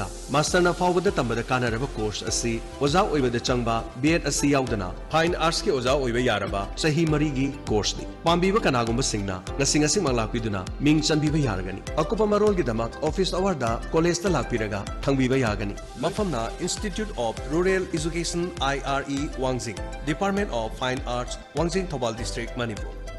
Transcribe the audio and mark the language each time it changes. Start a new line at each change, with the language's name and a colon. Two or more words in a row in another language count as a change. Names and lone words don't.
Manipuri: master na fawbada tambada kanaraba course asi oja oibada changba BEd asi yaudana
English: Fine Arts
Manipuri: ki oja oiba yaraba sahi mari gi course ni pambiba kanaguma singna ngasingasi maglakpiduna ming chanbiba yaragani akupa marol gi damak
English: office hour
Manipuri: da college ta lakpiraga thangbiba yagani mafamna Institute of Rural Education IRE Wangjing Department of Fine Arts Wangjing Thobal District Manipur.